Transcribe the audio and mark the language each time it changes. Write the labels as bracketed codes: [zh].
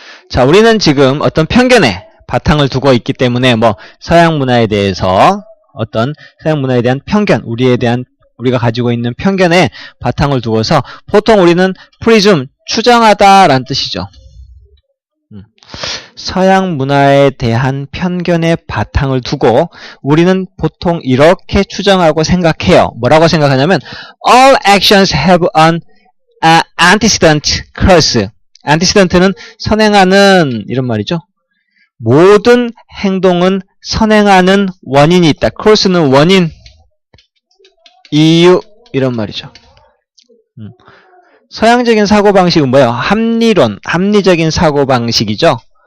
[ko] 자, 우리는 지금 어떤 편견에 바탕을 두고 있기 때문에 뭐 서양 문화에 대해서 어떤 서양 문화에 대한 편견, 우리가 가지고 있는 편견에 바탕을 두고서 보통 우리는 presume, 추정하다라는 뜻이죠. 서양 문화에 대한 편견에 바탕을 두고 우리는 보통 이렇게 추정하고 생각해요. 뭐라고 생각하냐면 [en] all actions have an antecedent cause. [ko] antecedent는 선행하는 이런 말이죠. 모든 행동은 선행하는 원인이 있다. cause는 원인, 이유 이런 말이죠. 서양적인 사고방식은 뭐예요? 합리론, 합리적인 사고방식이죠.